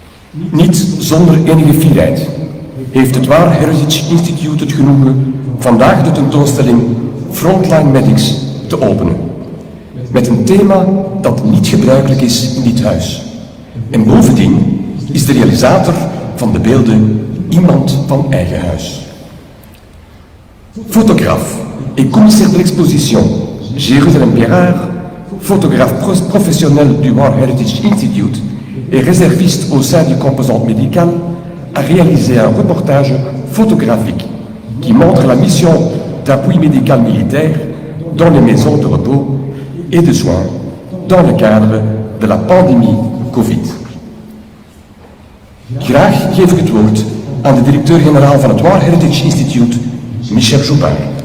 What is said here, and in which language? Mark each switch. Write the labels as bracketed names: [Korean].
[Dutch] Niet zonder enige fierheid heeft het Waar Heritage Institute het genoegen vandaag de tentoonstelling Frontline Medics te openen. Met een thema dat niet gebruikelijk is in dit huis. En bovendien is de realisator van de beelden iemand van eigen huis. [French] Photographe et commissaire de l'exposition Jérusalem Pierrard, photographe professionnel du War Heritage Institute et réserviste au sein du composante médicale, a réalisé un reportage photographique qui montre la mission d'appui médical militaire dans les maisons de repos et de soins dans le cadre de la pandémie Covid. [Dutch] Graag geef ik het woord aan de directeur-generaal van het War Heritage Institute, Michel Joubert.